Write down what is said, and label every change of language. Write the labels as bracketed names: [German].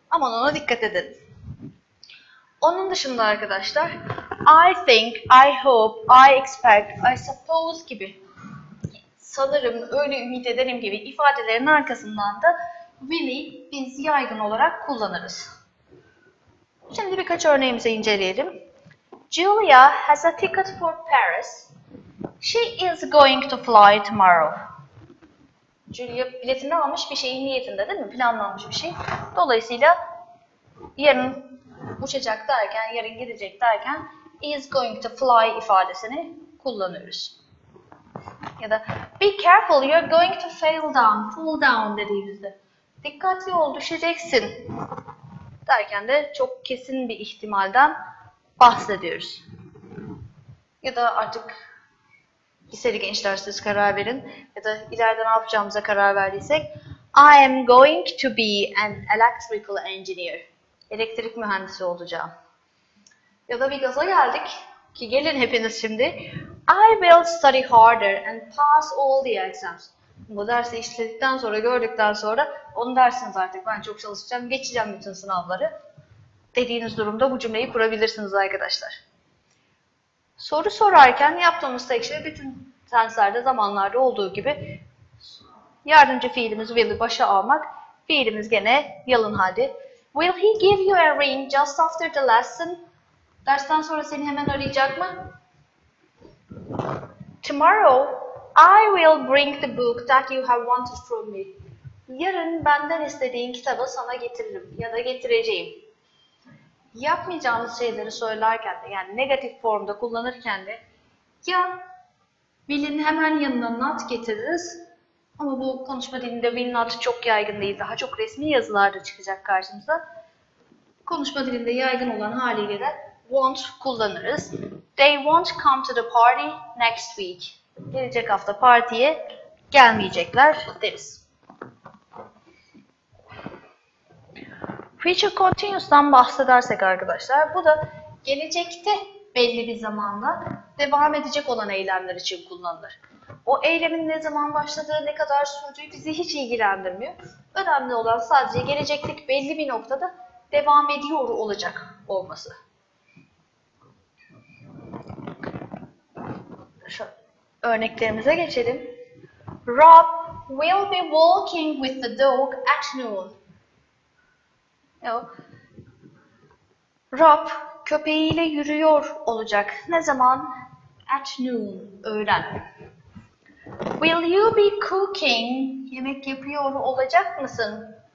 [Turkish] Aman ona dikkat edin. Onun dışında arkadaşlar [English] I think, I hope, I expect, I suppose [Turkish] gibi, sanırım, öyle ümit ederim gibi ifadelerin arkasından da will'i biz yaygın olarak kullanırız. Şimdi birkaç örneğimizi inceleyelim. [English] Julia has a ticket for Paris. She is going to fly tomorrow. [Turkish] Julia biletini almış, bir şeyin niyetinde değil mi? Planlanmış bir şey. Dolayısıyla yarın uçacak derken, yarın gidecek derken [English] is going to fly [Turkish] ifadesini kullanıyoruz. Ya da [English] be careful, you're going to fall down [Turkish] dediğimizde dikkatli ol, düşeceksin derken de çok kesin bir ihtimalden bahsediyoruz. Ya da artık liseli gençler siz karar verin ya da ileride ne yapacağımıza karar verdiysek [English] I am going to be an electrical engineer. [Turkish] Elektrik mühendisi olacağım. Ya da bir gaza geldik ki gelin hepiniz şimdi. [English] I will study harder and pass all the exams. [Turkish] Bu dersi işledikten sonra, gördükten sonra onu dersiniz artık. Ben çok çalışacağım, geçeceğim bütün sınavları dediğiniz durumda bu cümleyi kurabilirsiniz arkadaşlar. Soru sorarken yaptığımız tek şey bütün tenslerde, zamanlarda olduğu gibi yardımcı fiilimiz will'i başa almak. Fiilimiz gene yalın halde. [English] Will he give you a ring just after the lesson? [Turkish] Dersten sonra seni hemen arayacak mı? [English] Tomorrow I will bring the book that you have wanted from me. [Turkish] Yarın benden istediğin kitabı sana getiririm ya da getireceğim. Yapmayacağımız şeyleri söylerken de, yani negatif formda kullanırken de ya will'in hemen yanına not getiririz ama bu konuşma dilinde will not çok yaygın değil, daha çok resmi yazılarda çıkacak karşımıza. Konuşma dilinde yaygın olan haliyle de won't kullanırız. [English] They won't come to the party next week. [Turkish] Gelecek hafta partiye gelmeyecekler deriz. Future continuous'tan bahsedersek arkadaşlar, bu da gelecekte belli bir zamanda devam edecek olan eylemler için kullanılır. O eylemin ne zaman başladığı, ne kadar sürdüğü bizi hiç ilgilendirmiyor. Önemli olan sadece gelecekteki belli bir noktada devam ediyor olacak olması. Şu örneklerimize geçelim. [English] Rob will be walking with the dog at noon. [Turkish] Rob köpeğiyle yürüyor olacak. Ne zaman? [English] At noon, öğlen. Will you be cooking? [Turkish] Yemek yapıyor olacak mısın?